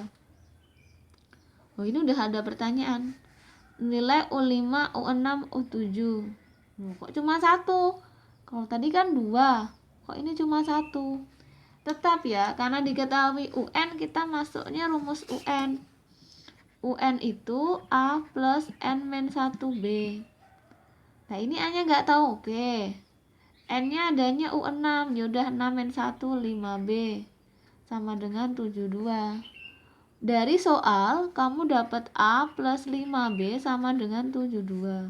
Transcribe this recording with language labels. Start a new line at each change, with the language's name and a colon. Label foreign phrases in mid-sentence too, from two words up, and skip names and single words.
Indonesian: Oh, ini udah ada pertanyaan. Nilai U5, U6, U7. Kok cuma 1? Kalau tadi kan 2. Kok ini cuma 1? Tetap ya, karena diketahui UN, kita masuknya rumus UN. UN itu A plus N-1B. Nah, ini A-nya nggak tahu. Oke. N-nya adanya U6. Yaudah 6-1, 5B. Sama dengan 72. Dari soal, kamu dapat A plus 5B sama dengan 72.